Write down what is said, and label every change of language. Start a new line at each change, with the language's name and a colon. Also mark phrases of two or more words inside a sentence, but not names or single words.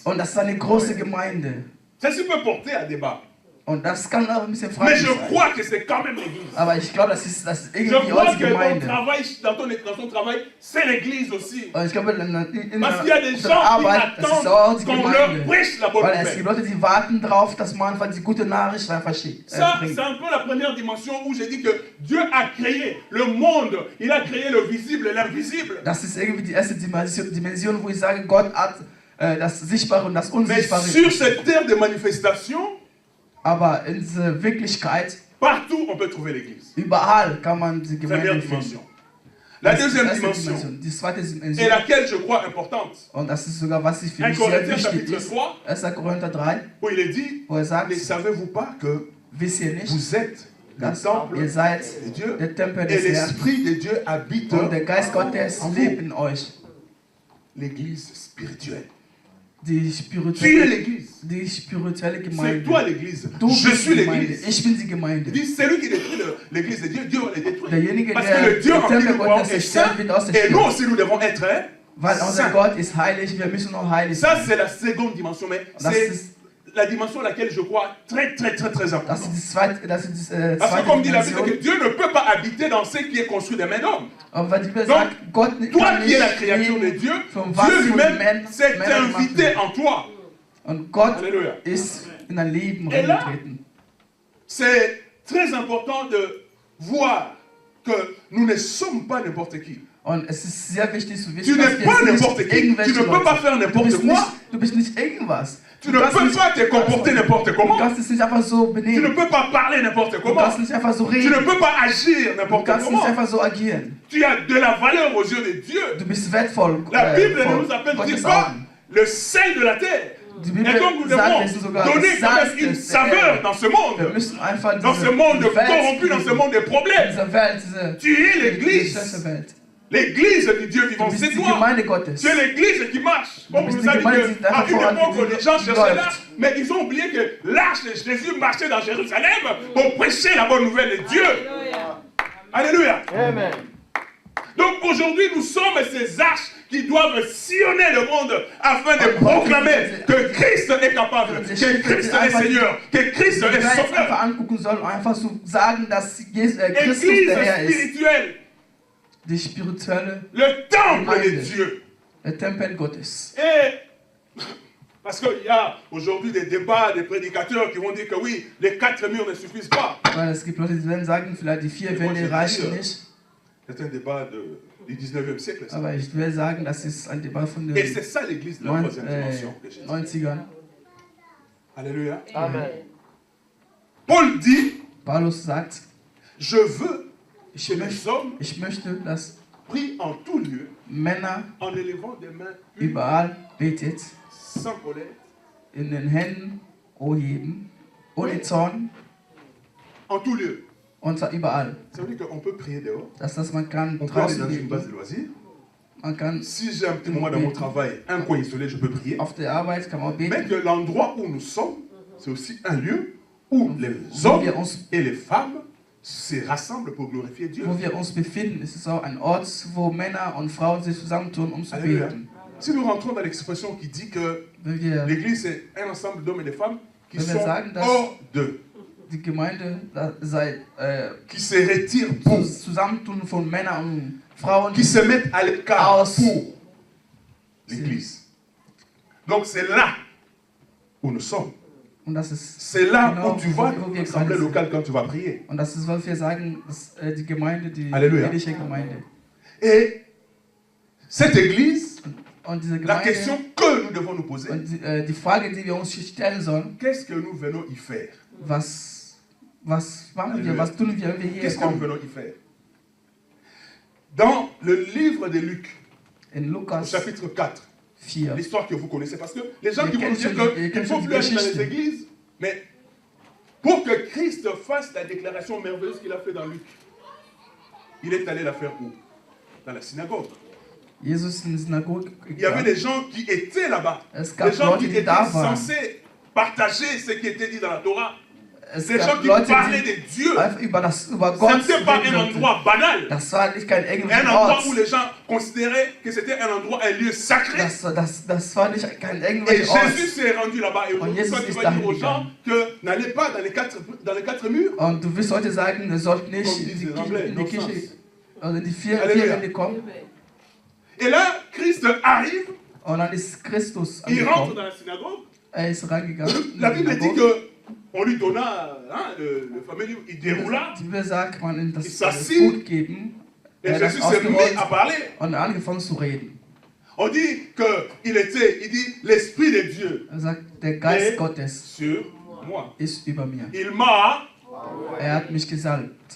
German: Und das ist eine große Gemeinde.
French: Ça peut porter à débat.
German: Und das kann auch ein bisschen
French: Mais
German: fraglich
French: je
German: sein.
French: crois que c'est quand même l'église.
German: Aber ich glaube, das ist
French: Je
German: irgendwie auch
French: crois
German: die
French: que
German: Gemeinde.
French: dans ton travail, c'est l'église aussi.
German: Und ich glaube,
French: Parce qu'il y a des
German: auf
French: gens
German: der
French: qui
German: Arbeit, das ist auch
French: attendent
German: die
French: qu'on leur
German: Gemeinde.
French: prêche la bonne
German: Weil es gibt
French: nouvelle.
German: Leute, die warten darauf, dass man einfach die gute Nachricht einfach schickt.
French: Ça,
German: bringt.
French: c'est un peu la première dimension où j'ai dit que Dieu a créé le monde. Il a créé le visible et l'invisible.
German: Das ist irgendwie die erste Dimension, wo ich sage, Gott hat das Sichtbare und das
French: Mais
German: Unsichtbare.
French: sur cette terre de manifestation,
German: Aber in dieser Wirklichkeit,
French: partout on peut trouver l'église.
German: überall kann man die
French: Première
German: Gemeinde
French: dimension.
German: finden.
French: La
German: Das ist die
French: deuxième
German: erste
French: dimension,
German: Die zweite
French: et
German: Dimension,
French: laquelle je crois importante,
German: und das ist sogar, was für
French: 1
German: mich sehr
French: Corinthiens
German: wichtig
French: chapitre
German: ist,
French: 3,
German: 1. Korinther 3,
French: où il est dit,
German: wo er sagt,
French: ne savez-vous pas que
German: wisst ihr nicht,
French: vous êtes le
German: dass
French: temple
German: ihr seid
French: de Dieu
German: der Tempel
French: et
German: des Herrn
French: l'Esprit de Dieu habite
German: und der Geist Gottes
French: en vous.
German: lebt in euch.
French: L'église spirituelle.
German: Die
French: Tu es
German: spirituelle
French: l'église.
German: Gemeinde.
French: C'est toi l'église.
German: Du
French: Je
German: bist
French: suis
German: die Gemeinde.
French: l'église.
German: Ich bin die
French: Il
German: Gemeinde.
French: dit, celui qui détruit l'église de Dieu, Dieu va le détruire.
German: Derjenige,
French: Parce
German: der
French: que le Dieu
German: den
French: en qui
German: Tempel
French: nous croyons
German: Gottes
French: est saint,
German: zerstört, wird aus der
French: et nous
German: Stadt.
French: aussi nous devons être
German: Weil unser
French: saints.
German: Gott ist heilig, wir müssen auch heilig
French: Ça,
German: sein.
French: c'est la seconde dimension, mais
German: Das
French: c'est
German: ist,
French: la dimension à laquelle je crois très
German: das
French: importante.
German: ist die zweite,
French: Parce que
German: zweite
French: comme dit la Bible,
German: Dimension.
French: que Dieu ne peut pas habiter dans ce qui est construit des mains d'hommes.
German: Und weil die Bibel
French: Donc,
German: sagt, Gott
French: Toi
German: kann
French: qui es la
German: nicht
French: créature de
German: leben
French: Dieu,
German: von was
French: Dieu
German: von
French: lui-même s'est
German: Männern gemacht
French: invité
German: wird.
French: en toi.
German: Und Gott
French: Alléluia.
German: ist in dein Leben
French: Et là,
German: reingetreten.
French: C'est très important de voir que nous ne sommes pas n'importe qui.
German: Und es ist sehr wichtig zu
French: Tu
German: wissen,
French: n'es
German: dass
French: pas
German: wir
French: n'importe
German: nicht
French: qui. Tu
German: irgendwelche
French: ne peux pas
German: Leute.
French: faire n'importe quoi.
German: Du bist nicht irgendwas.
French: Tu ne
German: kannst
French: peux
German: nicht-
French: pas te comporter n'importe
German: Du
French: comment.
German: kannst es nicht einfach so
French: Tu ne
German: benehmen.
French: peux pas parler n'importe
German: Du
French: comment.
German: kannst nicht einfach so
French: Tu
German: reden.
French: ne peux pas agir
German: Du
French: n'importe
German: kannst nicht
French: comment.
German: einfach so agieren.
French: Tu as de la valeur aux yeux de Dieu.
German: Du bist wertvoll.
French: La Bible
German: vor
French: nous appelle
German: Gottes
French: pas
German: Augen.
French: le sel de la terre.
German: Die
French: Et
German: Bibel
French: donc nous
German: sagt,
French: devons
German: wir sind sogar
French: donner
German: das
French: quand
German: Salz
French: même une
German: des
French: saveur
German: Erde.
French: dans ce
German: Wir
French: monde.
German: müssen einfach
French: Dans ce monde de
German: diese Welt
French: corrompu, dans ce
German: lieben.
French: monde de problèmes.
German: Diese Welt, diese
French: Tu es
German: diese
French: l'église.
German: schlechte Welt.
French: L'église du Dieu
German: Du
French: vivant,
German: bist
French: c'est
German: die
French: toi.
German: Gemeinde Gottes.
French: C'est l'église qui marche. On
German: bist
French: nous
German: die
French: a dit
German: Gemeinde, die
French: qu'à
German: einfach
French: une
German: voran
French: époque,
German: geht,
French: les gens
German: die
French: cherchaient là,
German: läuft.
French: mais ils ont oublié que l'arche de Jésus marchait dans Jérusalem pour prêcher la bonne nouvelle de Dieu. Alléluia. Amen. Donc aujourd'hui, nous sommes ces arches qui doivent sillonner le monde afin de proclamer que Christ est capable, que Christ est Seigneur, que Christ est Sauveur.
German: Einfach angucken sollen, um einfach zu sagen, dass Christus
French: Église
German: der Herr ist.
French: spirituelle,
German: Die spirituelle
French: le temple de
German: Gemeinde,
French: Dieu.
German: der Tempel Gottes.
French: Et parce qu'il y a aujourd'hui des débats, des prédicateurs qui vont dire que oui, les 4 murs ne suffisent pas.
German: Weil es gibt Leute, die werden sagen, vielleicht die 4 Wände reichen nicht.
French: C'est un débat du 19e siècle. Ça.
German: Aber ich will sagen, das ist ein Debat von
French: Et
German: den
French: c'est ça l'église de la troisième dimension que Jésus.
German: 90ern.
French: Alléluia. Amen. Paul dit,
German: Paulus sagt,
French: je veux
German: ich
French: que les hommes
German: möchte, dass
French: prient en tout lieu,
German: Männer
French: en élevant des mains
German: überall betet,
French: sans colère,
German: in den Händen heben, ohne Zorn,
French: en tout lieu.
German: und zwar überall.
French: Ça veut dire qu'on peut prier dehors,
German: Das man kann
French: on peut aller
German: draußen
French: dans une base
German: beten,
French: de loisirs.
German: man kann
French: Si j'ai un petit moment dans mon travail, un coin isolé, je peux prier.
German: auf der Arbeit kann man
French: Mais
German: beten.
French: que l'endroit où nous sommes, c'est aussi un lieu où les
German: Wo
French: hommes
German: wir uns,
French: et les femmes se rassemblent pour glorifier Dieu.
German: wo wir uns befinden, ist es auch ein Ort, wo Männer und Frauen sich zusammentun, um zu
French: Alléluia.
German: beten.
French: Si nous rentrons dans l'expression qui dit que
German: Wenn wir
French: l'Église est un ensemble d'hommes et de femmes qui
German: Wenn wir
French: sont
German: sagen, dass-
French: hors d'eux,
German: die Gemeinde sei
French: qui se retirent pour,
German: Zusammentun von Männern und Frauen,
French: qui se mettent à l'écart
German: Aus.
French: pour l'Église. Donc c'est là où nous sommes.
German: und das ist
French: C'est là
German: Genau,
French: où tu vois
German: wo wir
French: l'assemblée
German: gerade sind.
French: locale quand tu vas prier.
German: Und das ist, was wir sagen, dass, die Gemeinde, die Halleluja. jüdische Gemeinde.
French: Et cette Église,
German: Und diese
French: la question
German: Gemeinde,
French: que nous devons nous poser,
German: und die Frage, die wir uns stellen sollen,
French: qu'est-ce que nous venons y faire?
German: was machen wir, Halleluja. was tun wir, wenn wir hier
French: Qu'est-ce que nous
German: kommen?
French: venons y faire? Dans le livre de Luc,
German: In
French: au
German: Lukas
French: chapitre 4,
German: 4.
French: l'histoire que vous connaissez, parce que les gens
German: Wir
French: qui vont
German: kennen
French: dire
German: schon- wir
French: qu'il ne
German: kennen
French: faut
German: schon die
French: plus aller dans les
German: Geschichte.
French: églises, mais pour que Christ fasse la déclaration merveilleuse qu'il a fait dans Luc, il est allé la faire où? Dans la synagogue.
German: Jesus in die Synagoge
French: Il y avait des gens qui étaient là-bas,
German: Es gab
French: des gens
German: Leute,
French: qui
German: die
French: étaient
German: da waren.
French: censés partager ce qui était dit dans la Torah,
German: Es
French: des gens
German: gab
French: qui
German: Leute,
French: parlaient
German: die
French: de Dieu.
German: einfach über
French: Ce
German: Gott
French: n'était pas un
German: reden sollten.
French: endroit banal,
German: Das war nicht kein
French: un
German: englischer
French: endroit
German: Ort.
French: où les gens considéraient que c'était un endroit, un lieu sacré.
German: Das war nicht kein
French: Et
German: englischer Ort.
French: Jésus s'est rendu là-bas. Et
German: Und
French: aujourd'hui,
German: Jesus
French: toi, tu
German: ist
French: vas
German: dahin
French: dire aux gens que n'allez pas dans les quatre murs.
German: Und du wirst heute sagen, ihr sollt nicht
French: Comme
German: in
French: disent
German: die,
French: les Anglais,
German: in die
English: no
German: Kirche,
English: sense.
German: also in die vier Halleluja. Wände kommen.
French: Et là, Christ arrive,
German: Und dann ist Christus
French: il rentre
German: angekommen.
French: dans la synagogue.
German: Ist reingegangen. in
French: La
German: die
French: Bible dit
German: Synagoge.
French: qu'on lui donna le fameux livre, il déroula.
German: Die Bibel sagt, man ihm das
French: Il s'assit.
German: Buch geben.
French: Et
German: Er hat das
French: Jésus s'est mis
German: ausgerollt
French: à parler.
German: und angefangen zu reden.
French: On dit qu'il était, il dit, l'Esprit de Dieu
German: Er sagt, der Geist
French: est
German: Gottes
French: sur moi.
German: ist über mir.
French: Il m'a,
German: Er hat mich gesalbt.